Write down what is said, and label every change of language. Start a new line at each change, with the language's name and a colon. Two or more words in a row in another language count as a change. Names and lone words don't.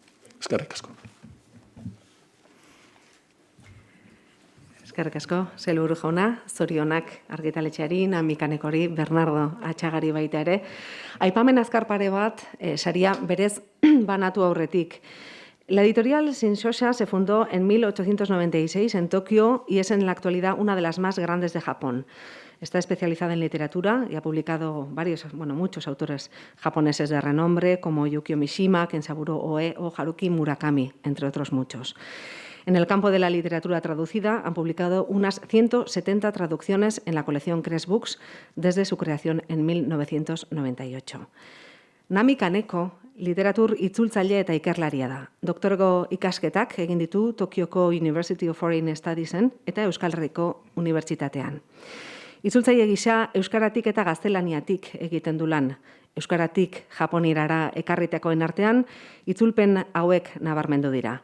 Basque: Eskerrik asko. Eskerrik asko, sailburu jauna, zorionak argitaletxeari, Namikanekori, Bernardo Atxagari baita ere. Aipamen azkar pare bat, saria berez banatu aurretik.
Spanish: La editorial Shinshosha se fundó en 1896 en Tokio y es en la actualidad una de las más grandes de Japón. Está especializada en literatura y ha publicado muchos autores japoneses de renombre como Yukio Mishima, Kensaburo Oe o Haruki Murakami, entre otros muchos. En el campo de la literatura traducida han publicado unas 170 traducciones en la colección Crest Books desde su creación en 1998.
Basque: Nami Kaneko literatur itzultzaile eta ikerlaria da. Doktorgo ikasketak egin ditu Tokioko University of Foreign Studiesen eta Euskal Herriko Unibertsitatean. Itzultzaile gisa euskaratik eta gaztelaniatik egiten du lan. Euskaratik japonirara ekarritakoen artean itzulpen hauek nabarmendu dira.